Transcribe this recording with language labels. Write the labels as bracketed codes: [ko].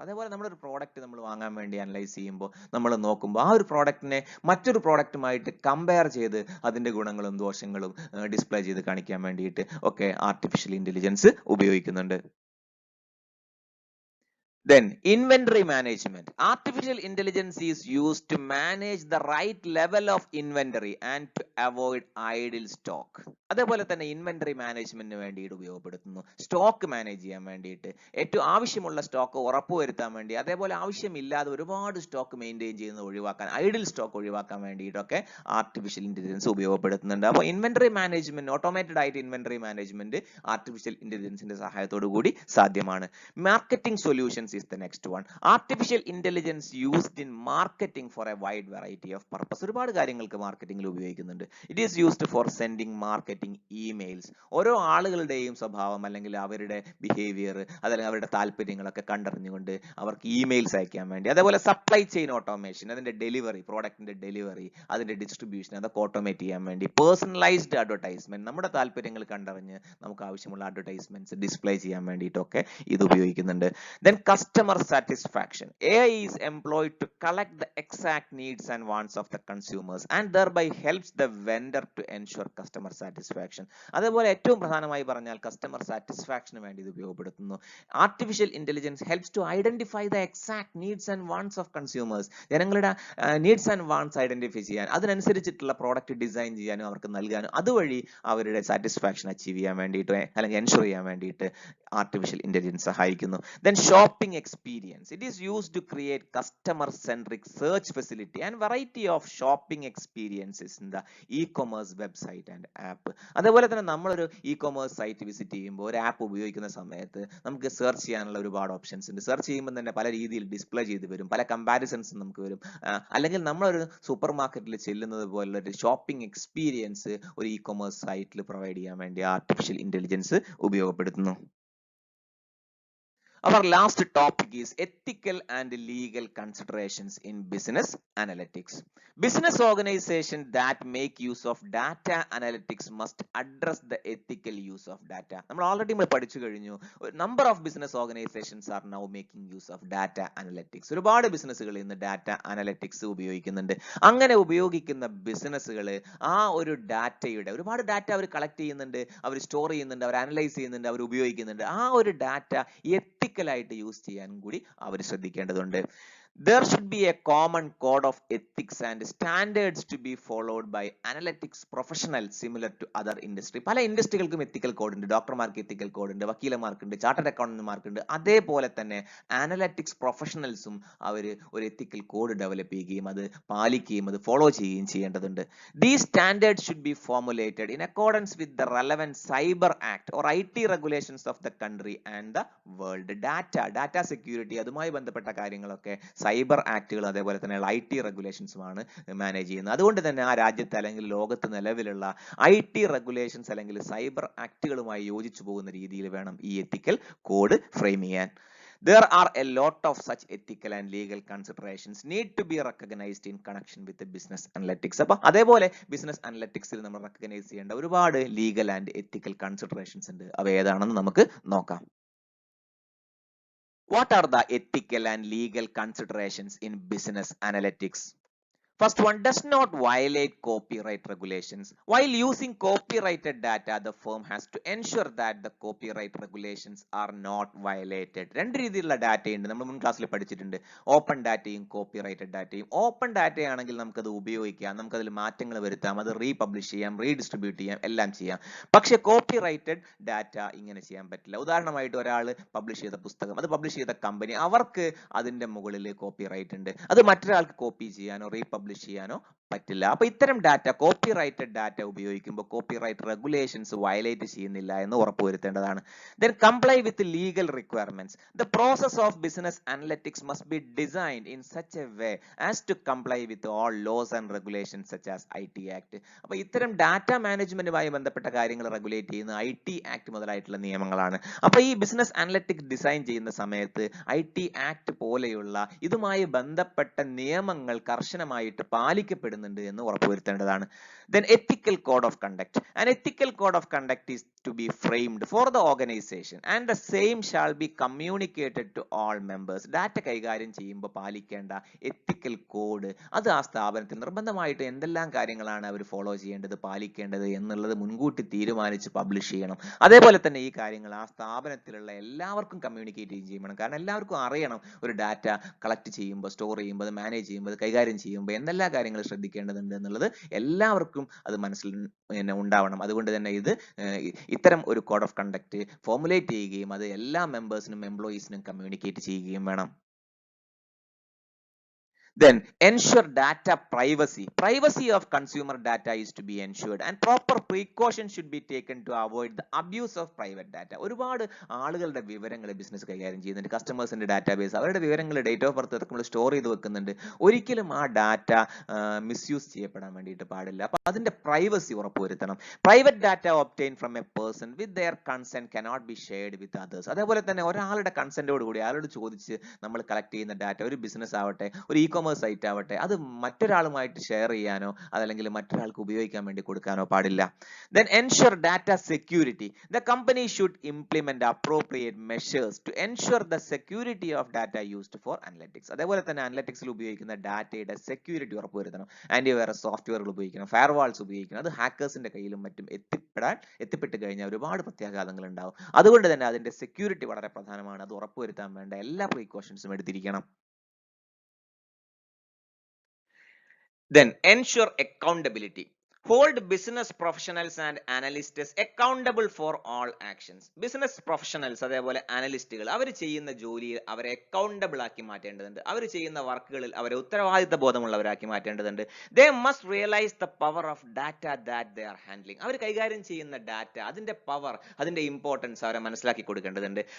[ml] അതേപോലെ നമ്മളൊരു പ്രോഡക്റ്റ് നമ്മൾ വാങ്ങാൻ വേണ്ടി അനലൈസ് ചെയ്യുമ്പോൾ നമ്മൾ നോക്കുമ്പോൾ ആ ഒരു പ്രോഡക്റ്റിനെ മറ്റൊരു പ്രോഡക്റ്റുമായിട്ട് കമ്പയർ ചെയ്ത് അതിന്റെ ഗുണങ്ങളും ദോഷങ്ങളും ഡിസ്പ്ലേ ചെയ്ത് കാണിക്കാൻ വേണ്ടിയിട്ട് ഒക്കെ ആർട്ടിഫിഷ്യൽ ഇന്റലിജൻസ് ഉപയോഗിക്കുന്നുണ്ട്. [en] Then inventory management. Artificial intelligence is used to manage the right level of inventory and to avoid idle stock. [ml] അതേപോലെ തന്നെ ഇൻവെന്ററി മാനേജ്മെന്റിന് വേണ്ടിയിട്ട് ഉപയോഗപ്പെടുത്തുന്നു. സ്റ്റോക്ക് മാനേജ് ചെയ്യാൻ വേണ്ടിയിട്ട്, ഏറ്റവും ആവശ്യമുള്ള സ്റ്റോക്ക് ഉറപ്പുവരുത്താൻ വേണ്ടി, അതേപോലെ ആവശ്യമില്ലാതെ ഒരുപാട് സ്റ്റോക്ക് മെയിൻറ്റെയിൻ ചെയ്യുന്നത് ഒഴിവാക്കാൻ, ഐഡിൽ സ്റ്റോക്ക് ഒഴിവാക്കാൻ വേണ്ടിയിട്ടൊക്കെ ആർട്ടിഫിഷ്യൽ ഇന്റലിജൻസ് ഉപയോഗപ്പെടുത്തുന്നുണ്ട്. അപ്പോൾ ഇൻവെന്ററി മാനേജ്മെന്റ്, ഓട്ടോമേറ്റഡ് ആയിട്ട് ഇൻവെന്ററി മാനേജ്മെന്റ് ആർട്ടിഫിഷ്യൽ ഇന്റലിജൻസിന്റെ സഹായത്തോടു കൂടി സാധ്യമാണ്. [en] Marketing solutions is the next one. Artificial intelligence used in marketing for a wide variety of purpose. [ml] ഒരുപാട് കാര്യങ്ങൾക്ക് മാർക്കറ്റിംഗിൽ ഉപയോഗിക്കുന്നുണ്ട്. [en] It is used for sending marketing emails. [ml] ഓരോ ആളുകളുടെയും സ്വഭാവം അല്ലെങ്കിൽ അവരുടെ ബിഹേവിയർ, അതല്ലെങ്കിൽ അവരുടെ താല്പര്യങ്ങളൊക്കെ കണ്ടറിഞ്ഞുകൊണ്ട് അവർക്ക് ഇമെയിൽസ് അയക്കാൻ വേണ്ടി, അതേപോലെ സപ്ലൈ ചെയിൻ ഓട്ടോമേഷൻ, അതിന്റെ ഡെലിവറി, പ്രോഡക്റ്റിന്റെ ഡെലിവറി, അതിന്റെ ഡിസ്ട്രിബ്യൂഷൻ, അതൊക്കെ ഓട്ടോമേറ്റ് ചെയ്യാൻ വേണ്ടി, പേഴ്സണലൈസ്ഡ് അഡ്വർടൈസ്മെന്റ്, നമ്മുടെ താല്പര്യങ്ങൾ കണ്ടറിഞ്ഞ് നമുക്ക് ആവശ്യമുള്ള അഡ്വർടൈസ്മെന്റ്സ് ഡിസ്പ്ലേ ചെയ്യാൻ വേണ്ടിയിട്ടൊക്കെ ഇത് ഉപയോഗിക്കുന്നുണ്ട്. [en] Then customer satisfaction. AI is employed to collect the exact needs and wants of the consumers and thereby helps the vendor to ensure customer satisfaction. [ml] അതേപോലെ ഏറ്റവും പ്രധാനമായി പറഞ്ഞാൽ കസ്റ്റമർ സാറ്റിസ്ഫാക്ഷന് വേണ്ടി ഇത് ഉപയോഗപ്പെടുത്തുന്നു. [en] Artificial intelligence helps to identify the exact needs and wants of consumers. [ml] ജനങ്ങളുടെ needs and wants identify ചെയ്യാൻ, അതിനനുസരിച്ചിട്ടുള്ള പ്രോഡക്റ്റ് ഡിസൈൻ ചെയ്യാനും അവർക്ക് നൽകാനും, അതുവഴി അവരുടെ സാറ്റിസ്ഫാക്ഷൻ അച്ചീവ് ചെയ്യാൻ വേണ്ടിയിട്ട് അല്ലെങ്കിൽ എൻഷുർ ചെയ്യാൻ വേണ്ടിയിട്ട് ആർട്ടിഫിഷ്യൽ ഇന്റലിജൻസ് സഹായിക്കുന്നു. [en] Then shopping experience. It is used to create customer-centric search facility and variety of shopping experiences in the e-commerce website and app. [ml] അതേപോലെ തന്നെ നമ്മളൊരു ഇ-കൊമേഴ്സ് സൈറ്റ് വിസിറ്റ് ചെയ്യുമ്പോൾ, ഒരു ആപ്പ് ഉപയോഗിക്കുന്ന സമയത്ത് നമുക്ക് സെർച്ച് ചെയ്യാനുള്ള ഒരുപാട് ഓപ്ഷൻസ് ഉണ്ട്. സെർച്ച് ചെയ്യുമ്പോൾ തന്നെ പല രീതിയിൽ ഡിസ്പ്ലേ ചെയ്ത് വരും, പല കമ്പാരിസൺസ് നമുക്ക് വരും. അല്ലെങ്കിൽ നമ്മളൊരു സൂപ്പർ മാർക്കറ്റിൽ ചെല്ലുന്നത് പോലുള്ള ഒരു ഷോപ്പിംഗ് എക്സ്പീരിയൻസ് ഒരു ഇ-കൊമേഴ്സ് സൈറ്റിൽ പ്രൊവൈഡ് ചെയ്യാൻ വേണ്ടി ആർട്ടിഫിഷ്യൽ ഇന്റലിജൻസ് ഉപയോഗപ്പെടുത്തുന്നു. [en] Our last topic is ethical and legal considerations in business analytics. Business organizations that make use of data analytics must address the ethical use of data. [ml] നമ്മൾ already പഠിച്ചു കഴിഞ്ഞു. [en] Number of business organizations are now making use of data analytics. [ml] ഒരുപാട് ബിസിനസ്സുകൾ ഇന്ന് data analytics ഉപയോഗിക്കുന്നുണ്ട്. അങ്ങനെ ഉപയോഗിക്കുന്ന ബിസിനസ്സുകൾ ആ ഒരു ഡാറ്റയുടെ, ഒരുപാട് ഡാറ്റ അവർ കളക്ട് ചെയ്യുന്നുണ്ട്, അവർ സ്റ്റോർ ചെയ്യുന്നുണ്ട്, അവർ അനലൈസ് ചെയ്യുന്നുണ്ട്, അവർ ഉപയോഗിക്കുന്നുണ്ട്. ആ ഒരു ഡാറ്റ എത്തിക്കലായിട്ട് യൂസ് ചെയ്യാൻ കൂടി അവർ ശ്രദ്ധിക്കേണ്ടതുണ്ട്. [en] There should be a common code of ethics and standards to be followed by analytics professionals similar to other industry. [ml] പല ഇൻഡസ്ട്രികൾക്കും എത്തിക്കൽ കോഡ് ഉണ്ട്. ഡോക്ടർമാർക്ക് എത്തിക്കൽ കോഡ് ഉണ്ട്, വക്കീലന്മാർക്കുണ്ട്, ചാർട്ടേഡ് അക്കൗണ്ടന്റ്മാർക്കുണ്ട്. അതേപോലെ തന്നെ അനലറ്റിക്സ് പ്രൊഫഷണൽസും അവർ ഒരു എത്തിക്കൽ കോഡ് ഡെവലപ്പ് ചെയ്യുകയും അത് പാലിക്കുകയും അത് ഫോളോ ചെയ്യുകയും ചെയ്യേണ്ടതുണ്ട്. [en] These standards should be formulated in accordance with the relevant Cyber Act or IT regulations of the country and the world. [ml] Data security, അതുമായി ബന്ധപ്പെട്ട കാര്യങ്ങളൊക്കെ സൈബർ ആക്ടുകൾ അതേപോലെ തന്നെ IT റെഗുലേഷൻസുമാണ് മാനേജ് ചെയ്യുന്നത്. അതുകൊണ്ട് തന്നെ ആ രാജ്യത്ത് അല്ലെങ്കിൽ ലോകത്ത് നിലവിലുള്ള IT റെഗുലേഷൻസ് അല്ലെങ്കിൽ സൈബർ ആക്ടുകളുമായി യോജിച്ചു പോകുന്ന രീതിയിൽ വേണം ഈ എത്തിക്കൽ കോഡ് ഫ്രെയിം ചെയ്യാൻ. [en] There are a lot of such ethical and legal considerations need to be recognized in connection with the business analytics. [ml] അപ്പോൾ അതേപോലെ ബിസിനസ് അനലറ്റിക്സിൽ നമ്മൾ റെക്കഗ്നൈസ് ചെയ്യേണ്ട ഒരുപാട് ലീഗൽ ആൻഡ് എത്തിക്കൽ കൺസിഡറേഷൻസ് ഉണ്ട്. അവ ഏതാണെന്ന് നമുക്ക് നോക്കാം. [en] What are the ethical and legal considerations in business analytics? First one, does not violate copyright regulations. While using copyrighted data, the firm has to ensure that the copyright regulations are not violated. [ml] രണ്ട് രീതിയിലുള്ള ഡാറ്റയുണ്ട്, നമ്മൾ മുൻ ക്ലാസ്സിൽ പഠിച്ചിട്ടുണ്ട്. Open ഡാറ്റയും copyrighted ഡാറ്റയും. Open data ആണെങ്കിൽ നമുക്കത് ഉപയോഗിക്കാം, നമുക്കതിൽ മാറ്റങ്ങൾ വരുത്താം, അത് റീപബ്ലിഷ് ചെയ്യാം, റീഡിസ്ട്രിബ്യൂട്ട് ചെയ്യാം, എല്ലാം ചെയ്യാം. പക്ഷെ കോപ്പിറൈറ്റഡ് ഡാറ്റ ഇങ്ങനെ ചെയ്യാൻ പറ്റില്ല. ഉദാഹരണമായിട്ട് ഒരാൾ പബ്ലിഷ് ചെയ്ത പുസ്തകം, അത് പബ്ലിഷ് ചെയ്ത കമ്പനി, അവർക്ക് അതിന്റെ മുകളിൽ കോപ്പിറൈറ്റ് ഉണ്ട്, അത് മറ്റൊരാൾക്ക് കോപ്പി ചെയ്യാനോ റീപബ്ലിഷ് ചെയ്യാനോ പറ്റില്ല. അപ്പൊ ഇത്തരം ഡാറ്റ, കോപ്പിറൈറ്റഡ് ഡാറ്റ ഉപയോഗിക്കുമ്പോൾ കോപ്പിറൈറ്റ് റെഗുലേഷൻസ് വയലേറ്റ് ചെയ്യുന്നില്ല എന്ന് ഉറപ്പുവരുത്തേണ്ടതാണ്. [en] Then comply with legal requirements. The process of business analytics must be designed in such a way as to comply with all laws and regulations such as IT Act. [ml] അപ്പൊ ഇത്തരം data മാനേജ്മെന്റുമായി ബന്ധപ്പെട്ട കാര്യങ്ങൾ regulate ചെയ്യുന്ന IT Act മുതലായിട്ടുള്ള നിയമങ്ങളാണ്. അപ്പൊ ഈ business analytics design ചെയ്യുന്ന സമയത്ത് IT Act പോലെയുള്ള ഇതുമായി ബന്ധപ്പെട്ട നിയമങ്ങൾ കർശനമായിട്ട് പാലിക്കപ്പെടുന്നുണ്ട് എന്ന് ഉറപ്പുവരുത്തേണ്ടതാണ്. [en] Then ethical code of conduct. An ethical code of conduct is to be framed for the organization and the same shall be communicated to all members. [ml] Data കൈകാര്യം ചെയ്യുമ്പോൾ പാലിക്കേണ്ട എത്തിക്കൽ കോഡ് അത് ആ സ്ഥാപനത്തിൽ നിർബന്ധമായിട്ട് എന്തെല്ലാം കാര്യങ്ങളാണ് അവർ ഫോളോ ചെയ്യേണ്ടത്, പാലിക്കേണ്ടത് എന്നുള്ളത് മുൻകൂട്ടി തീരുമാനിച്ച് പബ്ലിഷ് ചെയ്യണം. അതേപോലെ തന്നെ ഈ കാര്യങ്ങൾ ആ സ്ഥാപനത്തിലുള്ള എല്ലാവർക്കും കമ്മ്യൂണിക്കേറ്റ് ചെയ്യണം. കാരണം എല്ലാവർക്കും അറിയണം ഒരു ഡാറ്റ കളക്ട് ചെയ്യുമ്പോൾ, സ്റ്റോർ ചെയ്യുമ്പോൾ, അത് മാനേജ് ചെയ്യുമ്പോൾ, അത് കൈകാര്യം ചെയ്യുമ്പോൾ എന്തെല്ലാം കാര്യങ്ങൾ ശ്രദ്ധിക്കേണ്ടതുണ്ട് എന്നുള്ളത് എല്ലാവർക്കും അത് മനസ്സിൽ ഉണ്ടാവണം. അതുകൊണ്ട് തന്നെ ഇത് ഇത്തരം ഒരു കോഡ് ഓഫ് കണ്ടക്ട് ഫോർമുലേറ്റ് ചെയ്യുകയും അത് എല്ലാ മെമ്പേഴ്സിനും എംപ്ലോയീസിനും കമ്മ്യൂണിക്കേറ്റ് ചെയ്യുകയും വേണം. [en] Then ensure data privacy. Privacy of consumer data is to be ensured and proper precautions should be taken to avoid the abuse of private data. [ml] ഒരുപാട് ആളുകളുടെ വിവരങ്ങൾ ബിസിനസ് കൈകാര്യം ചെയ്യുന്നുണ്ട്. കസ്റ്റമേഴ്സിന്റെ ഡാറ്റാബേസ്, അവരുടെ വിവരങ്ങൾ ഡേറ്റ് ഓഫ് ബർത്ത് നമ്മൾ സ്റ്റോർ ചെയ്ത് വെക്കുന്നുണ്ട്. ഒരിക്കലും ആ ഡാറ്റ മിസ്യൂസ് ചെയ്യപ്പെടാൻ വേണ്ടിയിട്ട് പാടില്ല. അപ്പൊ അതിന്റെ പ്രൈവസി ഉറപ്പുവരുത്തണം. [en] Private data obtain from a person with their consent cannot be shared with others. [ml] അതേപോലെ തന്നെ ഒരാളുടെ കൺസെന്റോട് കൂടി അയാളോട് ചോദിച്ച് നമ്മൾ കളക്ട് ചെയ്യുന്ന ഡാറ്റ, ഒരു ബിസിനസ് ആവട്ടെ, ഒരു സൈറ്റ് ആവട്ടെ, അത് മറ്റൊരാളുമായിട്ട് ഷെയർ ചെയ്യാനോ അതല്ലെങ്കിൽ മറ്റൊരാൾക്ക് ഉപയോഗിക്കാൻ വേണ്ടി കൊടുക്കാനോ പാടില്ല. [en] Then ensure data security. The company should implement appropriate measures to ensure the security of data used for analytics. [ml] അതേപോലെ തന്നെ അനലിറ്റിക്സിൽ ഉപയോഗിക്കുന്ന ഡാറ്റയുടെ സെക്യൂരിറ്റി ഉറപ്പുവരുത്തണം. ആന്റിവൈറസ് സോഫ്റ്റ്വെയറുകൾ ഉപയോഗിക്കണം, ഫയർവാൾസ് ഉപയോഗിക്കണം. അത് ഹാക്കേഴ്സിന്റെ കയ്യിലും മറ്റും എത്തിപ്പെട്ട് കഴിഞ്ഞാൽ ഒരുപാട് പ്രത്യാഘാതങ്ങൾ ഉണ്ടാവും. അതുകൊണ്ട് തന്നെ അതിന്റെ സെക്യൂരിറ്റി വളരെ പ്രധാനമാണ്. അത് ഉറപ്പുവരുത്താൻ വേണ്ട എല്ലാ പ്രീകോഷൻസും എടുത്തിരിക്കണം. [en] Then ensure accountability. Hold business professionals and analysts accountable for all actions. [ml] Business professionals അതേപോലെ അനലിസ്റ്റുകൾ അവർ ചെയ്യുന്ന ജോലിയിൽ അവരെ അക്കൗണ്ടബിൾ ആക്കി മാറ്റേണ്ടതുണ്ട്. അവർ ചെയ്യുന്ന വർക്കുകളിൽ അവരെ ഉത്തരവാദിത്ത ബോധമുള്ളവരാക്കി മാറ്റേണ്ടതുണ്ട്. [en] They must realize the power of data that they are handling. [ml] അവർ കൈകാര്യം ചെയ്യുന്ന ഡാറ്റ, അതിന്റെ പവർ, അതിന്റെ ഇമ്പോർട്ടൻസ് അവരെ മനസ്സിലാക്കി കൊടുക്കേണ്ടതുണ്ട്.